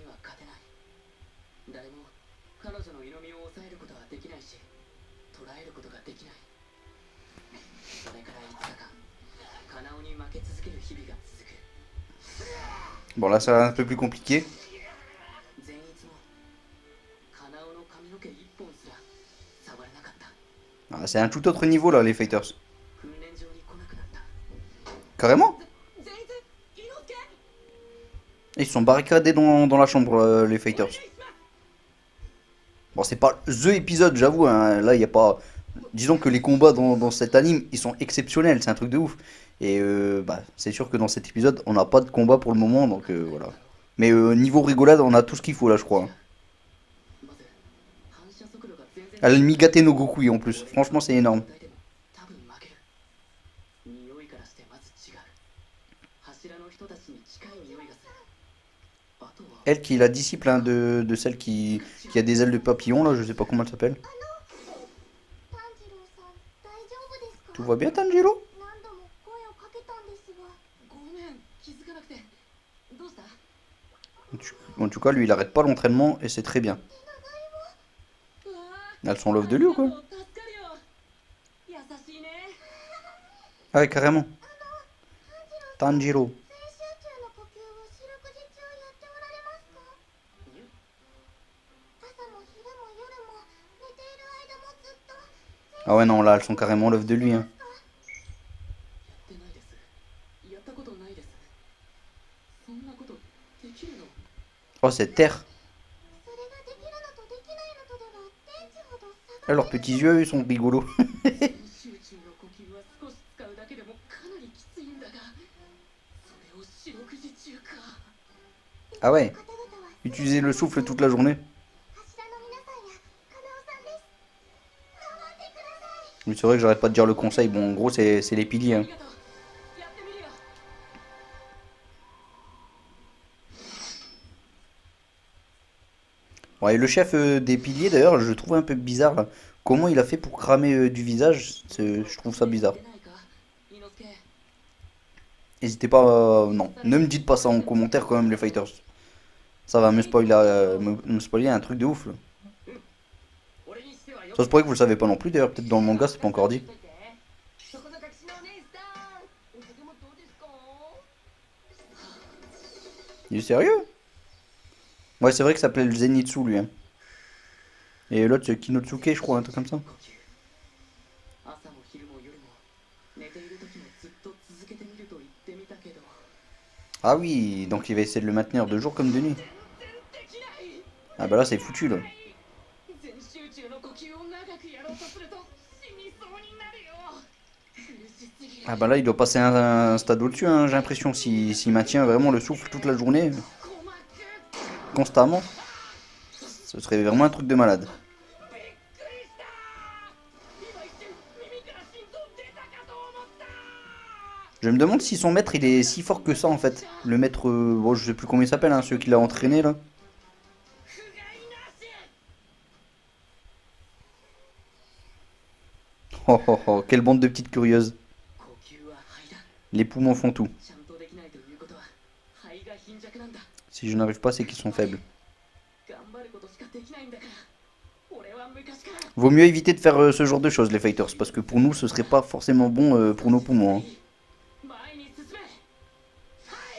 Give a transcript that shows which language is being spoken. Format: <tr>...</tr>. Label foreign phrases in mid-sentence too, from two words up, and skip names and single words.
<fr>Bon là ça va un peu plus compliqué. Ah, c'est un tout autre niveau là les fighters. Carrément.</fr> <ja>全然伊之助</ja> <fr>Ils se sont barricadés dans la chambre, les fighters. Bon, c'est pas THE épisode, j'avoue, hein. Là, il y a pas... Disons que les combats dans cet anime, ils sont exceptionnels, c'est un truc de ouf. Et bah, c'est sûr que dans cet épisode, on n'a pas de combat pour le moment, donc voilà. Mais niveau rigolade, on a tout ce qu'il faut là, je crois.</fr> <ja>まず反射速度が全然</ja> <fr>Elle a le Migate no Gokui en plus, franchement, c'est énorme.</fr> <ja>でも多分負ける匂いからしてまず違う柱の人たちに近い匂いがするあとは</ja> <fr>Elle qui est la disciple hein, de celle qui a des ailes de papillon, là, je sais pas comment elle s'appelle.</fr> <ja>炭治郎さん大丈夫ですか？</ja> <fr>Tout va bien, Tanjiro?</fr> <ja>何度も声をかけたんですが。ごめん気づかなくてどうした</ja> <fr>En tout cas, lui, il arrête pas l'entraînement et c'est très bien.</fr> <ja>うわ</ja> <fr>Elles sont love de lui ou</fr> <ja>あ</ja> <fr>quoi?</fr> <ja>りがとう助かるよ優しいね</ja> <fr>Ah ouais, carrément.</fr> <ja>炭治郎</ja> <fr>Tanjiro.</fr> <ja>さん全集中の呼吸を四六時中やっておられますか？朝も昼も夜も寝ている間もずっと</ja> <fr>Ah ouais, non, là, elles sont carrément love de lui. Hein.</fr> <ja>やってないですやったことないですそんなことできるの</ja> <fr>Oh, cette terre.</fr> <ja>それができるのとできないのとでは天地ほど差</ja> <fr>Ah,</fr> <ja>が</ja> <fr>leurs petits yeux, ils sont rigolos.</fr> <ja>全集中の呼吸は少し使うだけでもかなりきついんだがそれを四六時中か</ja> <fr>Ah ouais,</fr> <ja>方々は</ja> <fr>utiliser le souffle toute la journée.</fr> <ja>柱の皆さんやカナオさんです頑張ってください</ja> <fr>Mais c'est vrai que j'arrête pas de dire le conseil. Bon, en gros, c'est les piliers.</fr> <ja>あ</ja> <fr>Hein.</fr> <ja>りがとうやってみるよ</ja> <fr>Ouais, et le chef des piliers, d'ailleurs, je le trouve un peu bizarre. Là. Comment il a fait pour cramer du visage? Je trouve ça bizarre.</fr> <ja>出ないか伊之助</ja> <fr>N'hésitez pas. Non, ne me dites pas ça en commentaire quand même, les fighters. Ça va me spoiler un truc de ouf. Là.</fr> <ja>俺にしてはよ</ja> <fr>Ça se pourrait que vous le savez pas non plus, d'ailleurs, peut-être dans le manga, c'est pas encore dit.</fr> <ja>そこの隠しのお姉さんお酒もどうですか</ja> <fr>Il est sérieux? Ouais, c'est vrai que ça s'appelait le Zenitsu, lui. Hein. Et l'autre, c'est Kinotsuke, je crois, un truc comme ça.</fr> <ja>呼吸朝も昼も夜も寝ている時もずっと続けてみると言ってみたけど</ja> <fr>Ah oui, donc il va essayer de le maintenir de jour comme de nuit.</fr> <ja>できない</ja> <fr>Ah bah là, c'est foutu, là.</fr> <ja>全集中の呼吸を長くやろうとすると死にそうになるよ苦しすぎる</ja> <fr>Ah bah là, il doit passer un stade au-dessus, hein, j'ai l'impression. S'il maintient vraiment le souffle toute la journée,</fr> <ja>鼓膜</ja> <fr>constamment, ce serait vraiment un truc de malade.</fr> <ja>びっくりした今一瞬耳から心臓出たかと思った</ja> <fr>Je me demande si son maître, il est si fort que ça, en fait. Le maître, bon, je sais plus comment il s'appelle, hein, celui qui l'a entraîné, là.</fr> <ja>不甲斐なし</ja> <fr>Oh, oh, oh, quelle bande de petites curieuses.</fr> <ja>呼吸は肺だ</ja> <fr>Les poumons font tout.</fr> <ja>ちゃんとできないということは肺が貧弱なんだ</ja> <fr>Si je n'arrive pas, c'est qu'ils sont faibles.</fr> <ja>頑張ることしかできないんだから俺は昔から</ja> <fr>Vaut mieux éviter de faire ce genre de choses, les fighters, parce que pour nous, ce serait pas forcément bon pour nos poumons. Hein.</fr> <ja>前に進めはい</ja>